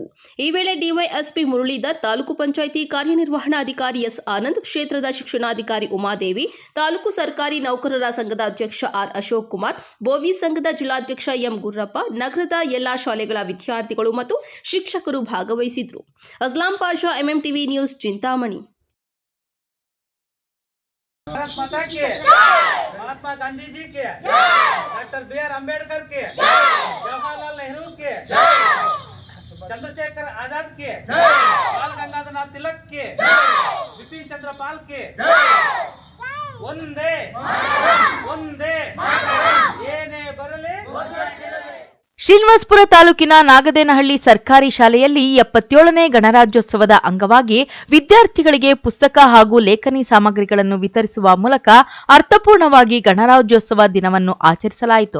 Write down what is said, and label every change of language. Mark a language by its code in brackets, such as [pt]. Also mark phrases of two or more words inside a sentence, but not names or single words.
[kn] ಈ ವೇಳೆ ಡಿವೈಎಸ್ಪಿ ಮುರಳೀಧರ್, ತಾಲೂಕು ಪಂಚಾಯಿತಿ ಕಾರ್ಯನಿರ್ವಹಣಾಧಿಕಾರಿ ಎಸ್ ಆನಂದ್, ಕ್ಷೇತ್ರದ ಶಿಕ್ಷಣಾಧಿಕಾರಿ ಉಮಾದೇವಿ, ತಾಲೂಕು ಸರ್ಕಾರಿ ನೌಕರರ ಸಂಘದ ಅಧ್ಯಕ್ಷ ಆರ್ ಅಶೋಕ್ ಕುಮಾರ್, ಬೋವಿ ಸಂಘದ ಜಿಲ್ಲಾಧ್ಯಕ್ಷ ಎಂ ಗುರ್ರಪ್ಪ, ನಗರದ ಎಲ್ಲಾ ಶಾಲೆಗಳ ವಿದ್ಯಾರ್ಥಿಗಳು ಮತ್ತು ಶಿಕ್ಷಕರು ಭಾಗವಹಿಸಿದ್ರು. ಅಸ್ಲಾಂ ಪಾಷಾ, ಎಂಎಂಟಿವಿ ನ್ಯೂಸ್, ಚಿಂತಾಮಣಿ. [hi] महात्मा गांधी जी के, डॉक्टर बी.आर. अम्बेडकर के, जवाहरलाल नेहरू के, चंद्रशेखर आजाद के, बाल गंगाधर नाथ तिलक के, बिपिन चंद्र पाल के, वंदे वंदे [kn] ಏನೇ ಬರಲಿ. ಶ್ರೀನಿವಾಸಪುರ ತಾಲೂಕಿನ ನಾಗದೇನಹಳ್ಳಿ ಸರ್ಕಾರಿ ಶಾಲೆಯಲ್ಲಿ 77ನೇ ಗಣರಾಜ್ಯೋತ್ಸವದ ಅಂಗವಾಗಿ ವಿದ್ಯಾರ್ಥಿಗಳಿಗೆ ಪುಸ್ತಕ ಹಾಗೂ ಲೇಖನಿ ಸಾಮಗ್ರಿಗಳನ್ನು ವಿತರಿಸುವ ಮೂಲಕ ಅರ್ಥಪೂರ್ಣವಾಗಿ ಗಣರಾಜ್ಯೋತ್ಸವ ದಿನವನ್ನು ಆಚರಿಸಲಾಯಿತು.